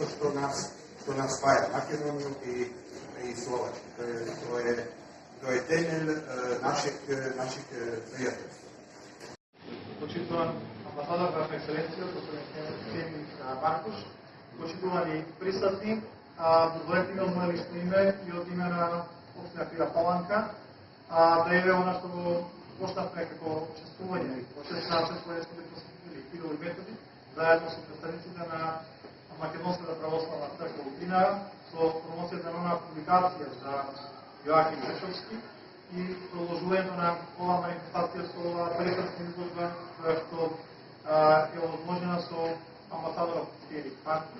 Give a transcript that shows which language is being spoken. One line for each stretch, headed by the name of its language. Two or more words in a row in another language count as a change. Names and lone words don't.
Serbian: što nas spaja, Makedoniju i Slovačku. To je temelj našeg prijateljstva.
Macedonian: Почитуван амбасадор, Ваша Екселенција, господин Семик Маркуш, почитувани присутни, дозволете ми од моје лично име и од име на општина Пира Паланка да еве она што го почнавме како чествување и почетна чествување сме посветили Кирил и Методи, заедно со представниците на Македонската православна црква во Динара, со промоцијата на она публикација за Јоаким Печовски и продолжувањето на оваа манифестација со оваа прекрасна изложба, која што е возможена со амбасадорот Семик Маркуш.